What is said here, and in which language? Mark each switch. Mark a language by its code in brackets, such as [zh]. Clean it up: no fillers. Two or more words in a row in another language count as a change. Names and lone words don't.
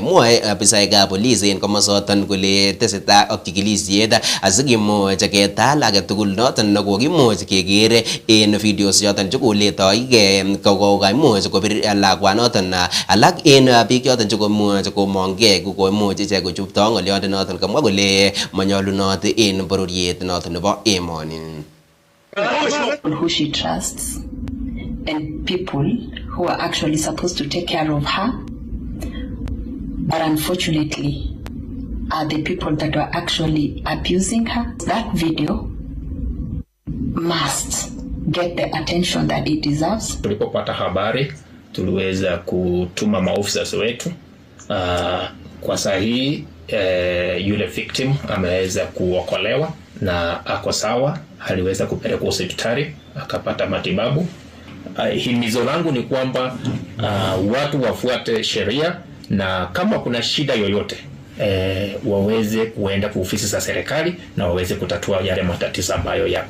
[kln] Mwae afisaekab police en komosoton kole tesetai ak chikilisiet asikimuch ketal age tugul noton nekokimuch keker en videos choton chekoletoige kokaimuch kobir lakwanoton. Alak en biik choton chekomuch komongei kokoimuch ichek kochupto ng'olionde noton kamwa kole manyolunot en bororiet noton nebo emoni. [en] Who she trusts and people who are actually supposed to take care of her, but unfortunately are the people that are actually abusing her. That video must get the attention that it deserves. [sw] Tulipopata habari tuliweza kutuma maofisa wetu kwa sahihi. Yule victim ameweza kuokolewa na ako sawa, aliweza kupelekwa hospitali akapata matibabu. Himizo langu ni kwamba watu wafuate sheria, na kama kuna shida yoyote waweze kuenda kwa ofisi za serikali na waweze kutatua yale matatizo ambayo yako.